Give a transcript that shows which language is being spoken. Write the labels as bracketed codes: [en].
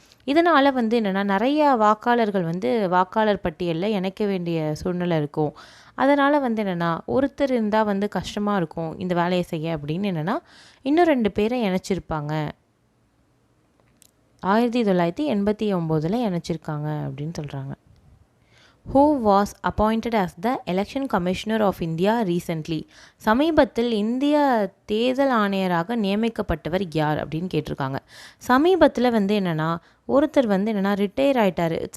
[ta] இதனால் வந்து என்னென்னா நிறையா வாக்காளர்கள் வந்து வாக்காளர் பட்டியலில் இணைக்க வேண்டிய சூழ்நிலை இருக்கும். அதனால் வந்து என்னென்னா ஒருத்தர் இருந்தால் வந்து கஷ்டமாக இருக்கும் இந்த வேலையை செய்ய அப்படின்னு என்னென்னா இன்னும் 2 பேரை இணைச்சிருப்பாங்க. 1989 இணைச்சிருக்காங்க அப்படின்னு சொல்கிறாங்க. [en] Who was appointed as the Election Commissioner of India recently? [ta] சமீபத்தில் இந்திய தேர்தல் ஆணையராக நியமிக்கப்பட்டவர் யார் அப்படின்னு கேட்டிருக்காங்க. சமீபத்தில் வந்து என்னென்னா ஒருத்தர் வந்து என்னென்னா ரிட்டையர் ஆகிட்டார்.